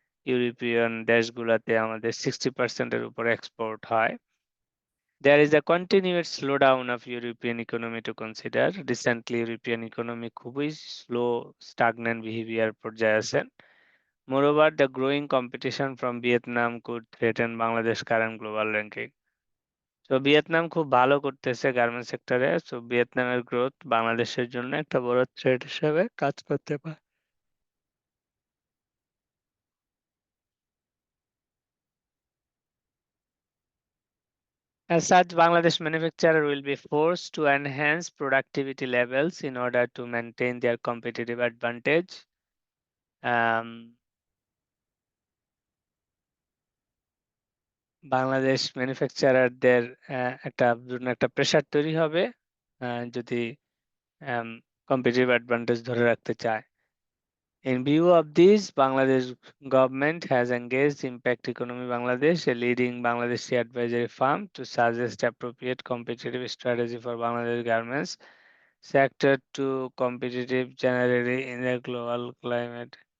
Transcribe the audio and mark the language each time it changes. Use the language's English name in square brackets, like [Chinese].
[Bangla] European দেশগুলোতে আমাদের 60%-এর উপরে এক্সপোর্ট হয়। [English] There is a continued slowdown of European economy to consider. Recently, European economy [Bangla] খুবই [English] slow, stagnant behavior [Bangla] পর্যায়ে আছে। [English] Moreover, the growing competition from Vietnam could threaten Bangladesh current global ranking. [Bangla] তো Vietnam খুব ভালো করতেছে গার্মেন্টস সেক্টরে। তো ভিয়েতনামের গ্রোথ বাংলাদেশের জন্য একটা বড় থ্রেট হিসেবে কাজ করতে পারে। [English] As such, Bangladesh manufacturer will be forced to enhance productivity levels in order to maintain their competitive advantage. [Bangla] Bangladesh ম্যানুফ্যাকচারারদের একটা প্রেসার তৈরি হবে যদি কম্পিটিটিভ অ্যাডভান্টেজ ধরে রাখতে চায়। [English] In view of this, Bangladesh government has engaged Impact Economy Bangladesh, a leading Bangladeshi advisory firm, to suggest appropriate competitive strategy for Bangladesh garments sector to competitive generally in the global climate.